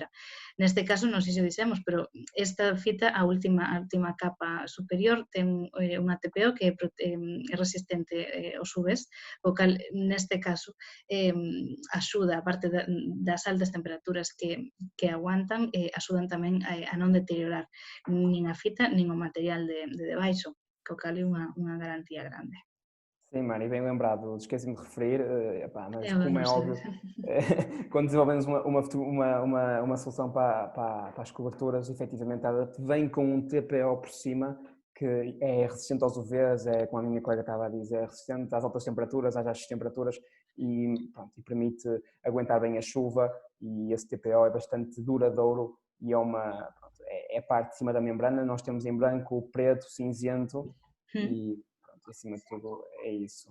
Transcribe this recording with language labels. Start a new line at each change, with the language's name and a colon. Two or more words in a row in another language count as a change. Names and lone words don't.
Galician: Neste caso, non sei se o dixemos, pero esta fita, a última capa superior, ten unha TPO que é resistente aos UVs, o cal, neste caso, axuda, a parte das altas temperaturas que aguantan, axudan tamén a non deteriorar nin a fita, nin o material de debaixo, co cal é unha garantía grande.
Portuguese: Sim, Mari, bem lembrado, esqueci-me de referir, mas como
Galician: Non
Portuguese: é
Galician: sei.
Portuguese: óbvio, quando desenvolvemos uma solução para as coberturas, efetivamente ela vem com um TPO por cima que é resistente aos UVs, como a minha colega estava a dizer, é resistente às altas temperaturas, às baixas temperaturas e permite aguentar bem a chuva e esse TPO é bastante duradouro e é a parte de cima da membrana, nós temos em branco, preto, cinzento e acima de tudo é isso.